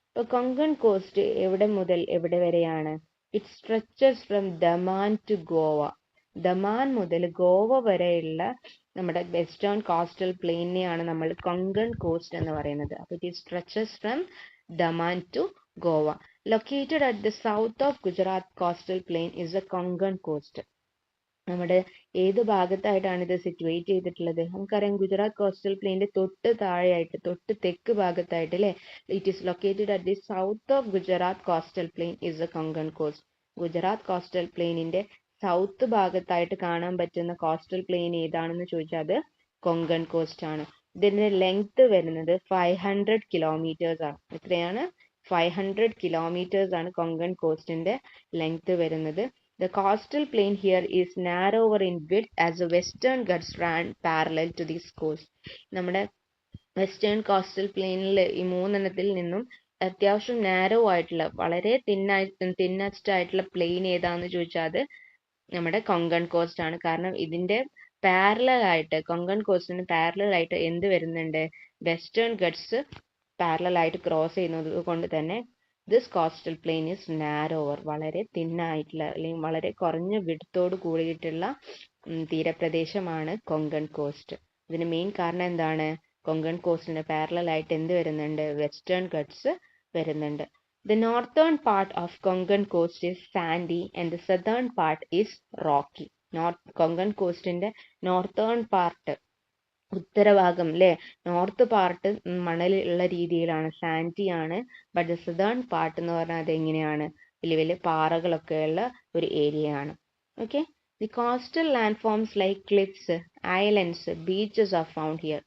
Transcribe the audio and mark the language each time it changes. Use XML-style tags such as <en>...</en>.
<ml>ഇപ്പൊ കൊങ്കൺ കോസ്റ്റ് എവിടെ മുതൽ എവിടെ വരെയാണ്?</ml> <en>It stretches from Daman to Goa.</en> <ml>Daman മുതൽ ഗോവ വരെയുള്ള നമ്മുടെ വെസ്റ്റേൺ കോസ്റ്റൽ പ്ലെയിനെയാണ് നമ്മൾ കൊങ്കൺ കോസ്റ്റ് എന്ന് പറയുന്നത്.</ml> <en>അപ്പൊ it stretches from Daman to Goa. Located at the south of Gujarat coastal plain is the Konkan coast.</en> <ml>നമ്മുടെ ഏത് ഭാഗത്തായിട്ടാണ് ഇത് സിറ്റുവേറ്റ് ചെയ്തിട്ടുള്ളത്? നമുക്കറിയാം ഗുജറാത്ത് കോസ്റ്റൽ പ്ലെയിന്റെ തൊട്ട് താഴെയായിട്ട്, തൊട്ട് തെക്ക് ഭാഗത്തായിട്ട് അല്ലെ.</ml> <en>It is located at the south of Gujarat coastal plain is the Konkan coast.</en> <ml>Gujarat coastal പ്ലെയിനിന്റെ south ഭാഗത്തായിട്ട് കാണാൻ പറ്റുന്ന കോസ്റ്റൽ പ്ലെയിൻ ഏതാണെന്ന് ചോദിച്ചാൽ അത് കൊങ്കൺ കോസ്റ്റ് ആണ്. ഇതിന്റെ ലെങ്ത് വരുന്നത് 500 കിലോമീറ്റേഴ്സ് ആണ്. എത്രയാണ്? 500 kilometers ആണ് കൊങ്കൺ കോസ്റ്റിന്റെ ലെങ്ത് വരുന്നത്.</ml> <en>The coastal plain here is narrower in width as the western Ghats ran parallel to this coast.</en> <ml>നമ്മുടെ വെസ്റ്റേൺ കോസ്റ്റൽ പ്ലെയിനിൽ ഈ മൂന്നെണ്ണത്തിൽ നിന്നും അത്യാവശ്യം നാരോ ആയിട്ടുള്ള, വളരെ തിന്നസ്റ്റ് ആയിട്ടുള്ള പ്ലെയിൻ ഏതാന്ന് ചോദിച്ചാൽ അത് നമ്മുടെ കൊങ്കൺ കോസ്റ്റ് ആണ്. കാരണം ഇതിന്റെ പാരലൽ ആയിട്ട്, കൊങ്കൺ കോസ്റ്റിന് പാരലൽ ആയിട്ട് എന്ത് വരുന്നുണ്ട്? വെസ്റ്റേൺ ഗട്ട്സ് പാരലൽ ആയിട്ട് ക്രോസ് ചെയ്യുന്നത് കൊണ്ട് തന്നെ</ml> <en>this coastal plain is narrower,</en> <ml>വളരെ തിന്നായിട്ടുള്ള അല്ലെങ്കിൽ വളരെ കുറഞ്ഞ വിഡ്ത്തോട് കൂടിയിട്ടുള്ള തീരപ്രദേശമാണ് കൊങ്കൺ കോസ്റ്റ്. ഇതിന് മെയിൻ കാരണം എന്താണ്? കൊങ്കൺ കോസ്റ്റിന് പാരലൽ ആയിട്ട് എന്ത് വരുന്നുണ്ട്? വെസ്റ്റേൺ ഗട്ട്സ് വരുന്നുണ്ട്.</ml> <en>The northern part of Konkan coast is sandy and the southern part is rocky.</en> <ml>Konkan കോസ്റ്റിന്റെ northern part ഉത്തരഭാഗം അല്ലേ, നോർത്ത് പാർട്ട് മണലുള്ള രീതിയിലാണ്, സാൻഡി ആണ്.</ml> <en>but the southern part</en> <ml>എന്ന് പറഞ്ഞാൽ അത് എങ്ങനെയാണ്, വലിയ വലിയ പാറകളൊക്കെ ഉള്ള ഒരു ഏരിയ ആണ്.</ml> <en>Okay, the coastal land forms like cliffs, islands, beaches are found here.</en>